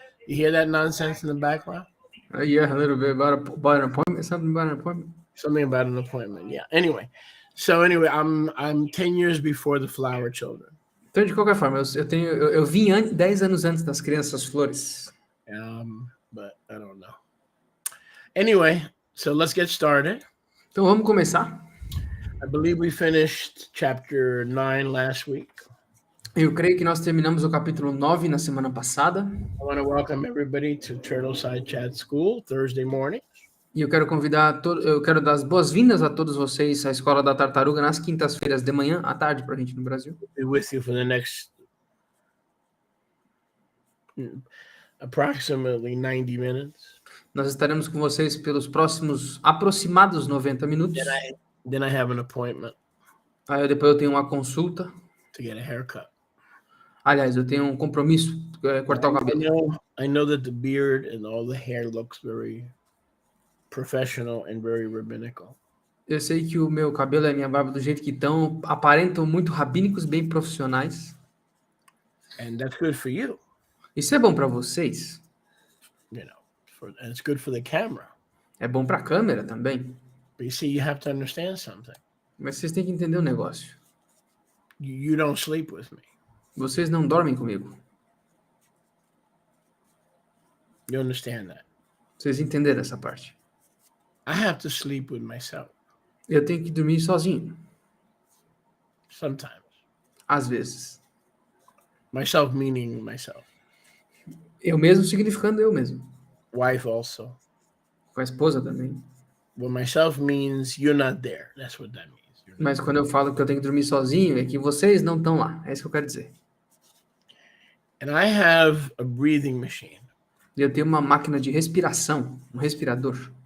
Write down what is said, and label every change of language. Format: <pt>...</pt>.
<en>You hear that nonsense in the background? Yeah, a little bit about an appointment. Something about an appointment. Something about an appointment. Yeah. Anyway, I'm 10 years before the flower children.</en> <pt>Então, de qualquer forma, eu vim 10 anos antes das crianças flores.</pt> <en>But I don't know. Anyway, so let's get started.</en> <pt>Então, vamos começar.</pt> <en>I believe we finished chapter 9 last week.</en> <pt>Eu creio que nós terminamos o capítulo 9 na semana passada.</pt> <en>I want to welcome everybody to Turtleside Chat School Thursday morning.</en> <pt>E eu quero dar as boas-vindas a todos vocês à Escola da Tartaruga nas quintas-feiras de manhã, à tarde para a gente no Brasil.</pt> <en>Be with you for the next approximately 90 minutes.</en> <pt>Nós estaremos com vocês pelos próximos aproximados 90 minutos.</pt> <en>Then I have an appointment.</en> <pt>Aí depois eu tenho uma consulta.</pt> <en>To get a haircut.</en> <pt>Aliás, eu tenho um compromisso, cortar o cabelo.</pt> <en>I know that the beard and all the hair looks very professional and very rabbinical.</en> <pt>Eu sei que o meu cabelo e a minha barba do jeito que estão aparentam muito rabínicos, bem profissionais.</pt> <en>And that's good for you.</en> <pt>Isso é bom para vocês.</pt> <en>You know, and it's good for the camera.</en> <pt>É bom para a câmera também.</pt> <en>But you see, you have to understand something.</en> <pt>Mas vocês têm que entender um negócio.</pt> <en>You don't sleep with me.</en> <pt>Vocês não dormem comigo.</pt> <en>You understand that?</en> <pt>Vocês entenderam essa parte?</pt> <en>I have to sleep with myself.</en> <pt>Eu tenho que dormir sozinho.</pt> <en>Sometimes.</en> <pt>Às vezes.</pt> <en>Myself meaning myself.</en> <pt>Eu mesmo significando eu mesmo.</pt> <en>Wife also.</en> <pt>Com a esposa também.</pt> <en>Well, myself means you're not there. That's what that means.</en> <pt>Mas quando eu falo que eu tenho que dormir sozinho, é que vocês não estão lá. É isso que eu quero dizer.</pt> <en>And I have a breathing machine.</en> <pt>Eu tenho uma máquina de respiração, um respirador.</pt>